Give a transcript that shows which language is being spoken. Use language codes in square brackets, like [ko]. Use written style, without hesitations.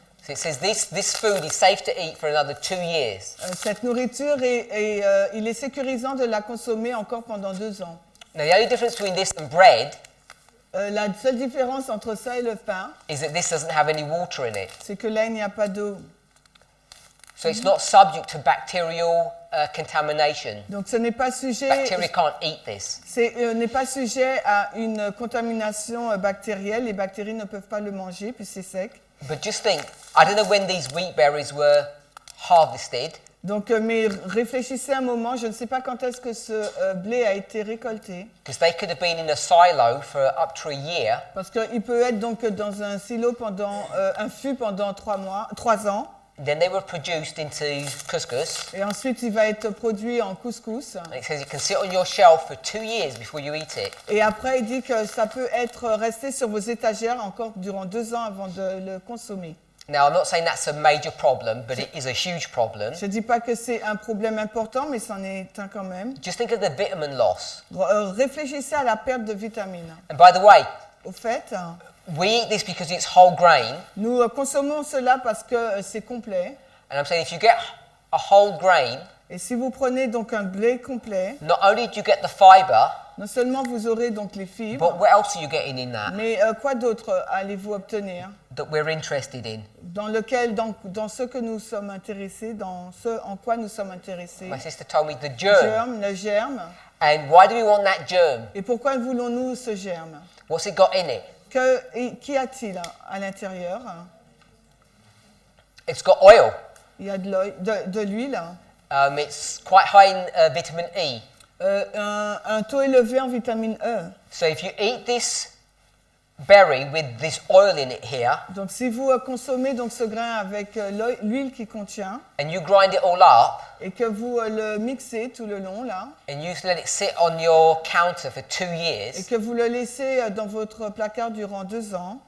[en] So it says this food is safe to eat for another 2 years. [fr] Cette nourriture, il est sécurisant de la consommer encore pendant 2 ans. [en] Now, the only difference between this and bread [fr] La seule différence entre ça et le pain, [en] is that this doesn't have any water in it. [fr] c'est que là, il n'y a pas d'eau. [en] So it's not subject to bacterial contamination. [fr] Donc ce n'est pas sujet, [en] Bacteria can't eat this. [fr] n'est pas sujet à une contamination bactérielle. Les bactéries ne peuvent pas le manger, puis c'est sec. [en] But just think, I don't know when these wheat berries were harvested, [fr] Donc, mais réfléchissez un moment, je ne sais pas quand est-ce que ce blé a été récolté, [en] because they could have been in a silo for up to a year, [fr] parce qu'il peut être donc dans un silo un fût pendant 3 ans, [en] then they were produced into couscous. [fr] et ensuite il va être produit en couscous. [en] And it says it can sit on your shelf for 2 years before you eat it. [fr] Et après, il dit que ça peut être resté sur vos étagères encore durant 2 ans avant de le consommer. [en] Now, I'm not saying that's a major problem, but it is a huge problem. [fr] Je ne dis pas que c'est un problème important, mais c'en est un quand même. [en] Just think of the vitamin loss. [fr] Réfléchissez à la perte de vitamines. [en] And by the way, [fr] Au fait, [en] we eat this because it's whole grain. [fr] nous consommons cela parce que c'est complet. [en] And I'm saying if you get a whole grain, [fr] Et si vous prenez donc un blé complet, [en] not only do you get the fiber, [fr] non seulement vous aurez donc les fibres, [en] but what else are you getting in that [fr] mais quoi d'autre allez-vous obtenir [en] that we're interested in? [fr] dans ce que nous sommes intéressés, dans ce en quoi nous sommes intéressés? [en] My sister told me the germ. [fr] Le germe. [en] And why do we want that germ? [fr] Et pourquoi voulons-nous ce germe? [en] What's it got in it? [fr] Qu'y a-t-il à l'intérieur? [en] It's got oil. [fr] Il y a de l'huile, [en] It's quite high in vitamin E. [fr] un taux élevé en vitamine E. [en] So if you eat this berry with this oil in it here, [fr] Donc si vous consommez donc ce grain avec l'huile qui contient [en] and you grind it all up, [fr] et que vous le mixez tout le long là, [en] and you let it sit on your counter for 2 [fr] et [en] years, [fr] que vous le laissez dans votre placard durant 2 ans,